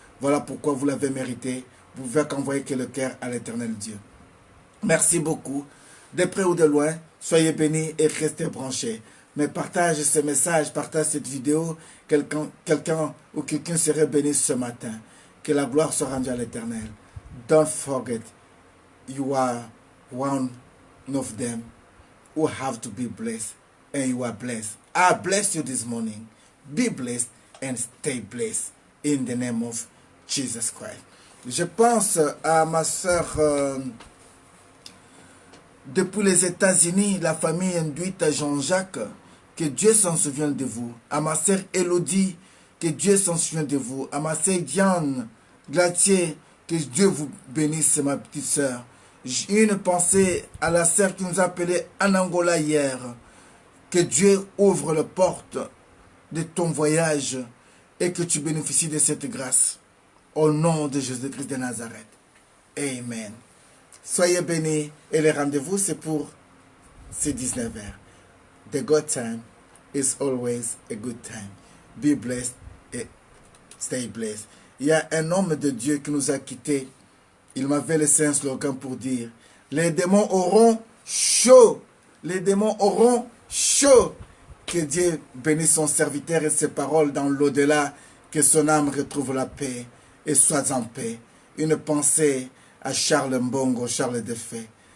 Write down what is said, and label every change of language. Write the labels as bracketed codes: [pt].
[fr] Voilà pourquoi vous l'avez mérité. Vous pouvez qu'envoyer que le cœur à l'éternel Dieu. Merci beaucoup. De près ou de loin, soyez bénis et restez branchés. Mais partage ce message, partage cette vidéo. Quelqu'un ou quelqu'un serait béni ce matin. Que la gloire soit rendue à l'éternel. [en] Don't forget, you are one of them who have to be blessed. And you are blessed. I bless you this morning. Be blessed and stay blessed. In the name of Jesus Christ. [fr] Je pense à ma soeur depuis les États-Unis, la famille induite à Jean-Jacques, que Dieu s'en souvienne de vous. À ma soeur Elodie, que Dieu s'en souvienne de vous. À ma soeur Diane Glatier, que Dieu vous bénisse, ma petite soeur. J'ai une pensée à la soeur qui nous a appelé en Angola hier. Que Dieu ouvre les portes de ton voyage et que tu bénéficies de cette grâce. Au nom de Jésus-Christ de Nazareth. Amen. Soyez bénis et le rendez-vous c'est pour ces 19h. [en] The good time is always a good time. Be blessed et stay blessed. [fr] Il y a un homme de Dieu qui nous a quittés. Il m'avait laissé un slogan pour dire, les démons auront chaud. Les démons auront chaud. Que Dieu bénisse son serviteur et ses paroles dans l'au-delà. Que son âme retrouve la paix et soit en paix. Une pensée à Charles Mbongo, Charles Defay.